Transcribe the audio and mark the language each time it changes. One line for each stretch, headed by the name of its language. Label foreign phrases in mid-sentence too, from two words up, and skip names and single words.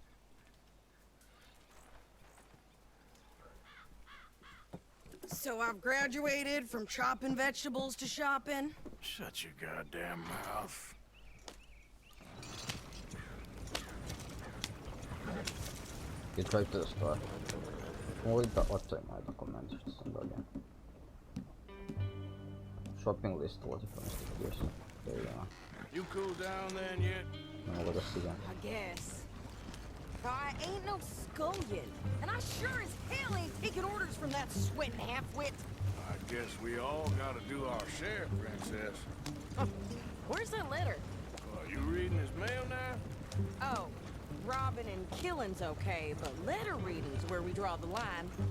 English: So I've graduated from chopping vegetables to shopping. Shut your goddamn mouth. Get right to the store.
Serbian: Mogu da ostavim ovaj dokument što sam dobio.
English: Shopping list
Serbian: vodi pa Mr.
English: Pearson. There you go. You cool down then yet?
Serbian: Ne mogu da stigam.
English: I guess. I ain't no scullion, and I sure as hell ain't taking orders from that sweating half-wit. I guess we all gotta do our share, princess. Where's that letter? You reading his mail now? Oh, robbing and killing's okay, but letter reading's where we draw the line.